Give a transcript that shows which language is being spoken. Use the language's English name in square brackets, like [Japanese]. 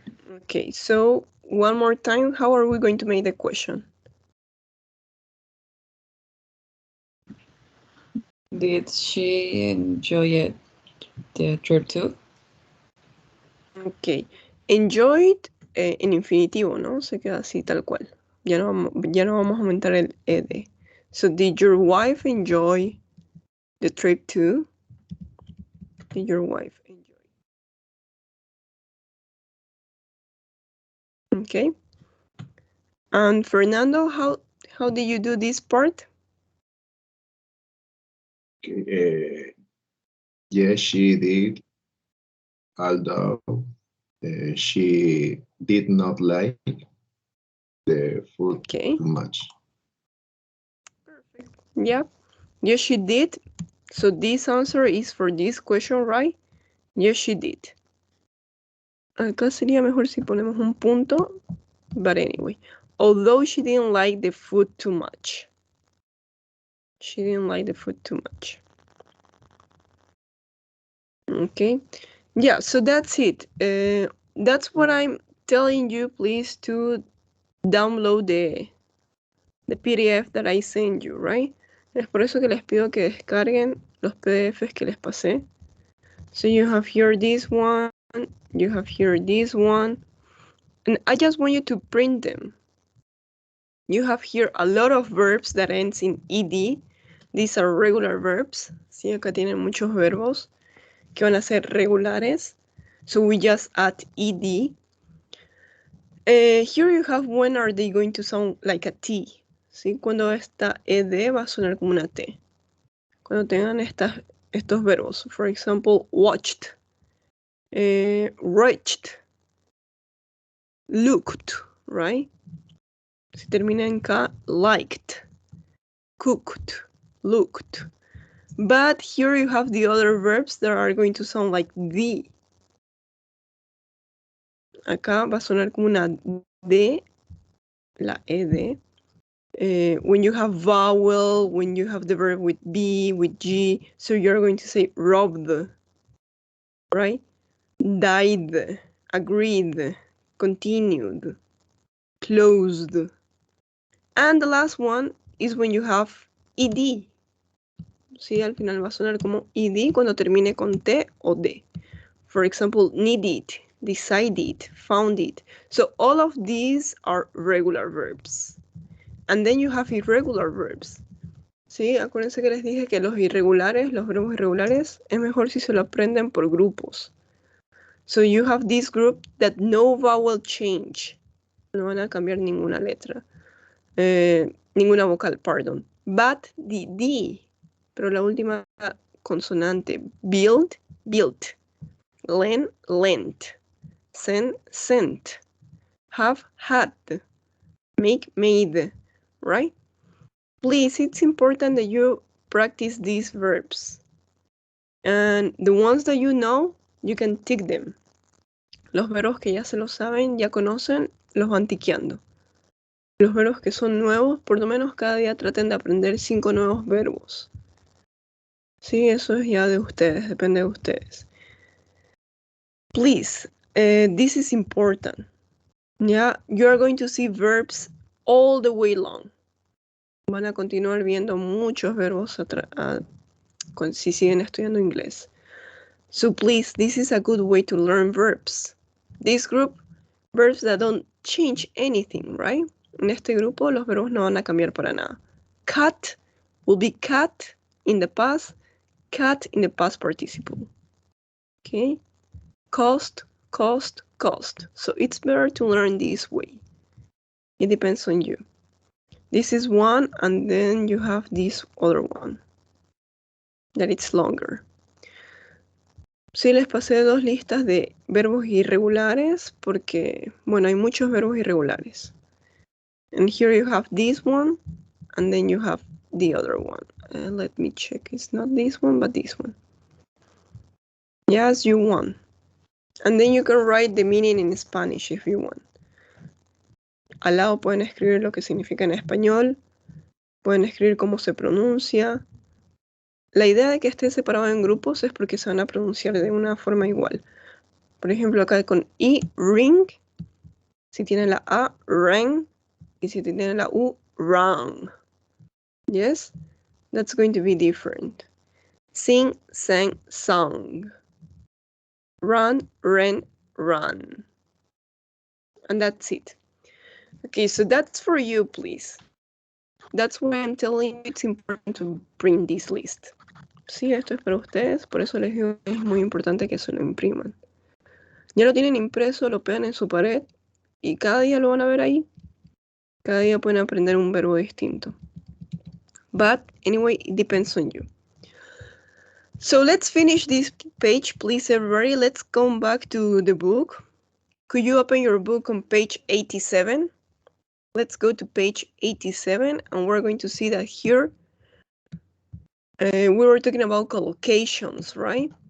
[English] Okay, so one more time, how are we going to make the question? Did she enjoy it, the trip too? [Spanish] Okay, enjoyed en infinitivo, ¿no? Se queda así tal cual. Ya no vamos a aumentar el ed. [English] So, did your wife enjoy the trip too? Did your wife enjoy? Okay. And Fernando, how did you do this part? Yes, she did, although she did not like the food Okay. much. Perfect. Yeah. Yes, she did. So this answer is for this question, right? Yes, she did. [Spanish] Acá sería mejor si ponemos un punto. [English] But anyway, although she didn't like the food too much. She didn't like the food too much. Okay. Yeah, so that's it. That's what I'm telling you. Please to download the PDF that I sent you, right? [Spanish] Es por eso que les pido que descarguen los PDFs que les pasé. [English] So you have here this one, you have here this one, and I just want you to print them. You have here a lot of verbs that ends in ed. These are regular verbs. [Spanish] Sí, acá tienen muchos verbos que van a ser regulares. [English] So we just add ed. Here you have when are they going to sound like a T. [Spanish] ¿Sí? Cuando esta ed va a sonar como una T. Cuando tengan estos verbos. [English] For example, watched, reached, looked, right? [Spanish] Si termina en K, liked, cooked, looked. [English] But here you have the other verbs that are going to sound like the. [Spanish] Acá va a sonar como una D, la ed. [English] When you have vowel, when you have the verb with B, with G, so you're going to say robbed, right? Died, agreed, continued, closed. And the last one is when you have ed. [Spanish] Sí, al final va a sonar como ed cuando termine con T o D. [English] For example, needed, decided, found it. So all of these are regular verbs. And then you have irregular verbs. [Spanish] Sí, acuérdense que les dije que los irregulares, los verbos irregulares, es mejor si se lo aprenden por grupos. [English] So you have this group that no vowel change. [Spanish] No van a cambiar ninguna letra. Ninguna vocal, pardon. [English] But the D. [Spanish] Pero la última consonante. [English] Build, built. Lend, lent. Send, sent. Have, had. Make, made. Right? Please, it's important that you practice these verbs. And the ones that you know, you can tick them. [Spanish] Los verbos que ya se los saben, ya conocen, los van tiqueando. Los verbos que son nuevos, por lo menos cada día traten de aprender 5 nuevos verbos. Sí, eso es ya de ustedes, depende de ustedes. [English] Please, this is important. Yeah, you are going to see verbs all the way long. [Spanish] Van a continuar viendo muchos verbos si siguen estudiando inglés. [English] So please, this is a good way to learn verbs. This group, verbs that don't change anything, right? [Spanish] En este grupo, los verbos no van a cambiar para nada. [English] Cat will be cat in the past, cat in the past participle. Okay? Cost, cost, cost. So it's better to learn this way. It depends on you. This is one, and then you have this other one that it's longer. [Spanish] Sí, les pasé 2 listas de verbos irregulares porque, bueno, hay muchos verbos irregulares. [English] And here you have this one, and then you have the other one. Let me check. It's not this one, but this one. Yes, you want. And then you can write the meaning in Spanish if you want. [Spanish] Al lado pueden escribir lo que significa en español. Pueden escribir cómo se pronuncia. La idea de que esté separado en grupos es porque se van a pronunciar de una forma igual. Por ejemplo, acá con I, ring. Si tiene la A, rang. Y si tiene la U, rang. Yes? [English] That's going to be different. Sing, sang, sung. Run, ran, run. And that's it. Okay, so that's for you, please. That's why I'm telling you it's important to bring this list. [Spanish] Sí, esto es para ustedes, por eso les digo que es muy importante que se lo impriman. Ya lo tienen impreso, lo pegan en su pared y cada día lo van a ver ahí. Cada día pueden aprender un verbo distinto. [English] But anyway, it depends on you. So let's finish this page, please, everybody. Let's come back to the book. Could you open your book on page 87? Let's go to page 87, and we're going to see that here we were talking about collocations, right?